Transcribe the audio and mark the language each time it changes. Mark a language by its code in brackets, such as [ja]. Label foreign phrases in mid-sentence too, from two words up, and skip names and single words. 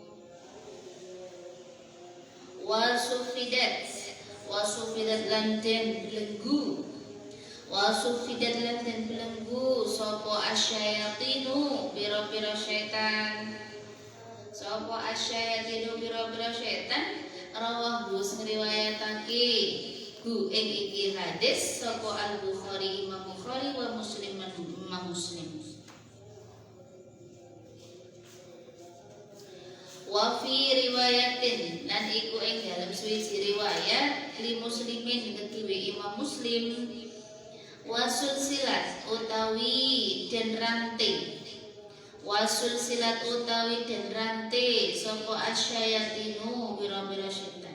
[ar] وصفدت [jv] lan den belenggu sapa asyayatinu pira-pira setan. Rawahu ngriwayatake ing iki hadis sapa Al-Bukhari Imam Bukhari wa Muslim Imam Muslim. [ar] وفي رواية [jv] lan iku ing dalam suwiji riwayat [ar] لمسلم [jv] kedue Imam Muslim [ar] وسلسلت [jv] utawi den rantai sapa asyayatinu pira-pira setan.